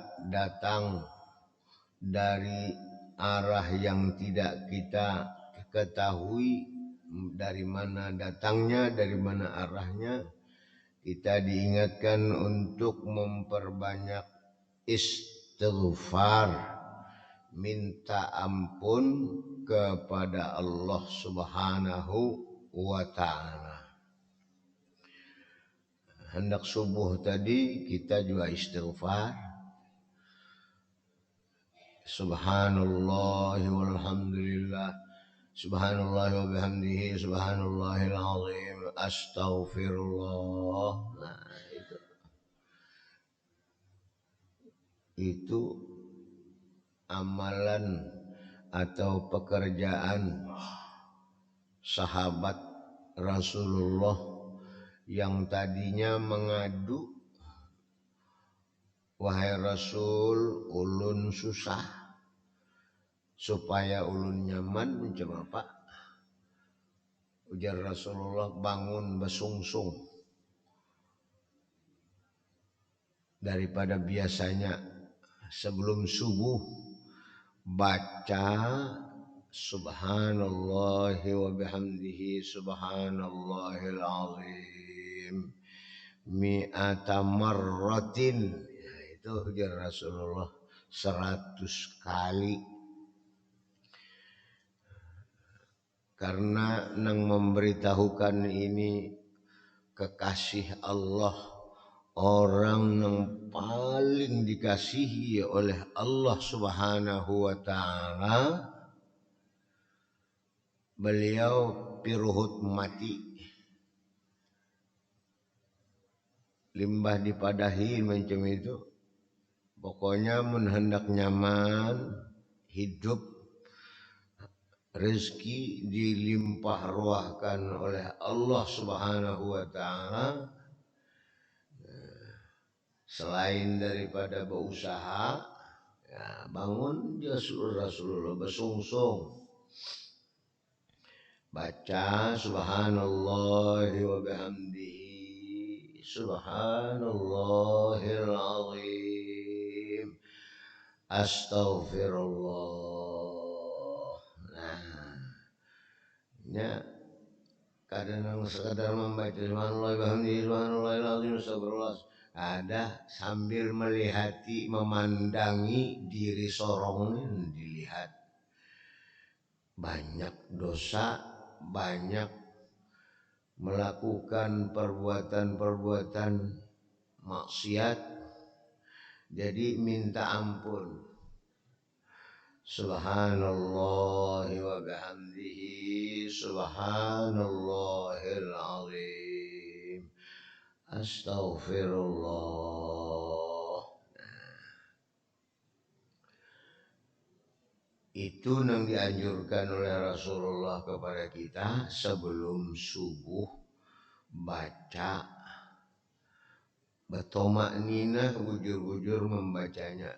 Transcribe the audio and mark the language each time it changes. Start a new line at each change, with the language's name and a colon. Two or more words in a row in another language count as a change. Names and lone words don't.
Indonesian: datang dari arah yang tidak kita ketahui dari mana datangnya, dari mana arahnya, kita diingatkan untuk memperbanyak istighfar, minta ampun kepada Allah
Arabic: سبحانه وتعالى.
Indonesian: Hendak subuh tadi kita juga istighfar.
Arabic: سبحان الله والحمد لله، سبحان الله وبحمده، سبحان الله العظيم، أستغفر الله.
Indonesian: Nah, itu amalan atau pekerjaan sahabat Rasulullah yang tadinya mengadu, wahai Rasul,
Banjar: ulun susah, supaya ulun nyaman mencoba Pak. Ujar Rasulullah, bangun besungsung daripada biasanya.
Indonesian: Sebelum subuh baca
Arabic: سبحان الله وبحمده، سبحان الله العظيم, مائة مرة.
Indonesian: Ya,
Banjar: itu ujar Rasulullah 100 kali.
Indonesian: Karena nang memberitahukan ini kekasih Allah, orang yang paling dikasihi oleh Allah
Arabic: سبحانه وتعالى,
Banjar: beliau piruhut mati, limbah dipadahi macam itu. Pokoknya mun hendak nyaman hidup, rezeki dilimpah ruahkan oleh Allah
Arabic: سبحانه وتعالى,
Indonesian: selain daripada berusaha, ya, bangun Rasulullah besungsung, baca
Arabic: سبحان الله وبحمده، سبحان الله العظيم، أستغفر الله.
Indonesian: Nah, ya, kadang sekadar membaca
Arabic: سبحان الله وبحمده، سبحان الله العظيم,
Indonesian: astagfirullah, ada sambil melihati, memandangi diri sorongnya, dilihat banyak dosa, banyak melakukan perbuatan-perbuatan maksiat, jadi minta ampun.
Arabic: سبحان الله وبحمده، سبحان الله العظيم، أستغفر الله.
Indonesian: Itu yang dianjurkan oleh Rasulullah kepada kita sebelum subuh, baca
Banjar: betomak nina, bujur-bujur
Indonesian: membacanya.